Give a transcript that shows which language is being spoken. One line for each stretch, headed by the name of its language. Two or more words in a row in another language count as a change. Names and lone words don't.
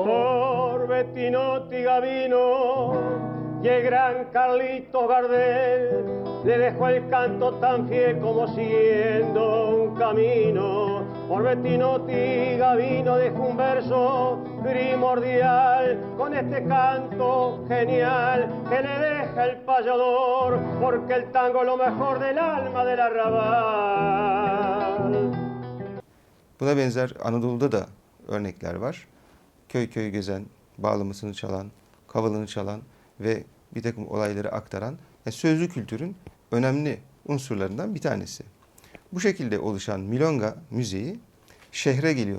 Spanish: Por Bettinotti Gavino y el gran Carlitos Gardel le dejó el canto tan fiel como siguiendo un camino. Por Bettinotti Gavino dejó un verso primordial con este canto genial que le deja el payador, porque el tango es lo mejor del alma del arrabal.
Turkish: Buna benzer Anadolu'da da örnekler var. Köy köy gezen, bağlamasını çalan, kavalını çalan ve bir takım olayları aktaran sözlü kültürün önemli unsurlarından bir tanesi. Bu şekilde oluşan milonga müziği şehre geliyor.